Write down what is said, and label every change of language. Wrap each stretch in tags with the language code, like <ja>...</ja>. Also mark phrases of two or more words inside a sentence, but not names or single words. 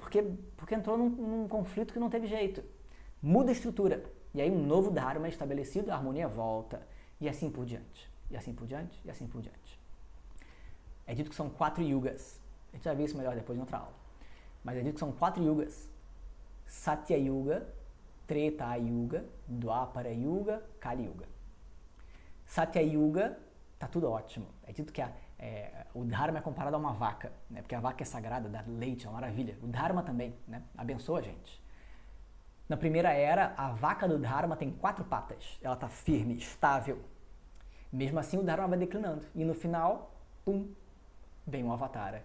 <pt>Porque entrou num conflito que não teve jeito. Muda a estrutura. E aí um novo Dharma é estabelecido, a harmonia volta. E assim por diante. E assim por diante, e assim por diante. É dito que são 4 yugas. A gente vai ver isso melhor depois em outra aula. Mas é dito que são 4 yugas. Satya Yuga, Treta Yuga, Dwapara Yuga, Kali Yuga. Satya Yuga, tá tudo ótimo. É dito que o Dharma é comparado a uma vaca, né? Porque a vaca é sagrada, dá leite, é uma maravilha. O Dharma também, né? Abençoa a gente. Na primeira era, a vaca do Dharma tem 4 patas. Ela está firme, estável. Mesmo assim, o Dharma vai declinando. E no final, vem um avatara.</pt>